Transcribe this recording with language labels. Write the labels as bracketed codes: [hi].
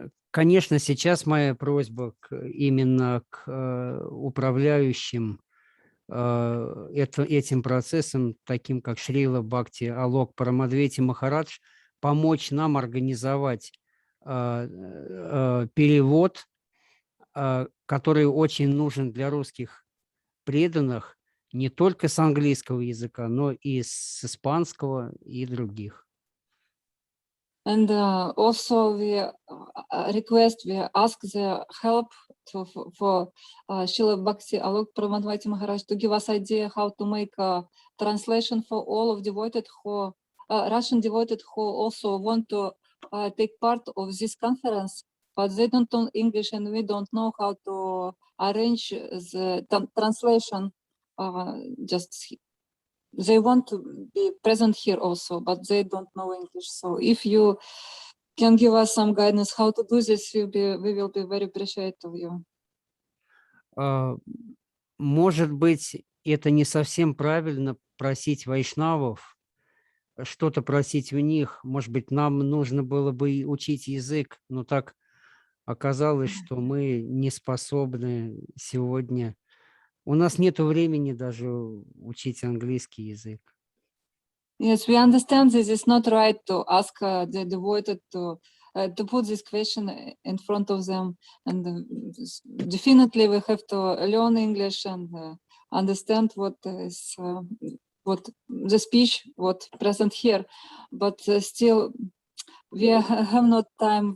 [ru] Конечно, сейчас моя просьба именно к управляющим этим процессом, таким как Шрила Бхакти Алок Парамадвити Махарадж, помочь нам организовать перевод, который очень нужен для русских преданных, не только с английского языка, но и с испанского и других. [en] And also we ask the help for Srila Bhakti Alok Paramadvaiti Maharaj to give us idea how to make a translation for all of devotees who Russian devotees who also want to take part of this conference, but they don't know English and we don't know how to arrange the translation. Just they want to be present here also, but they don't know English. So if you can give us some guidance how to do this, we will be very appreciative of you. [ru] Может быть, это не совсем правильно просить вайшнавов, что-то просить у них. Может быть, нам нужно было бы учить язык, но так оказалось, что мы не способны сегодня. У нас нет времени даже учить английский язык. [en] Yes, we understand this is not right to ask the devoted to put this question in front of them, and definitely we have to learn English and understand what is what the speech what present here, but still we have not time.